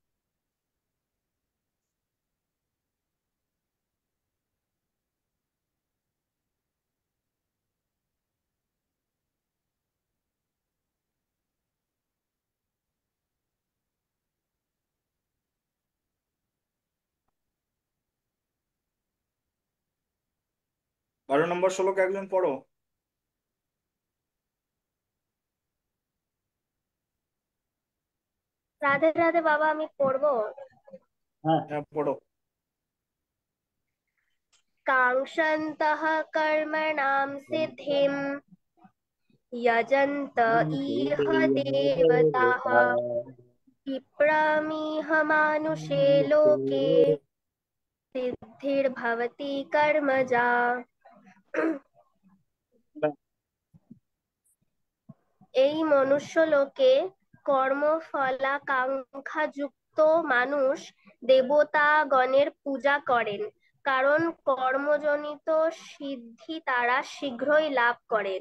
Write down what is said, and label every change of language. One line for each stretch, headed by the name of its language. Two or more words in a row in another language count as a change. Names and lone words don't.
Bangla: 12 নম্বর শ্লোক একজন পড়ো। রাধে রাধে বাবা, আমি পড়বো। হ্যাঁ। হ্যাঁ পড়ো।
Sanskrit: काङ्क्षन्तः कर्मणां सिद्धिं यजन्त इह देवताः क्षिप्रमिह मानुषे लोके सिद्धिर्भवति कर्मजा।
Bangla: এই মনুষ্যলোকে কর্মফলাকাঙ্ক্ষাযুক্ত মানুষ দেবতাগণের পূজা করেন, কারণ কর্মজনিত সিদ্ধি তারা শীঘ্রই লাভ করেন।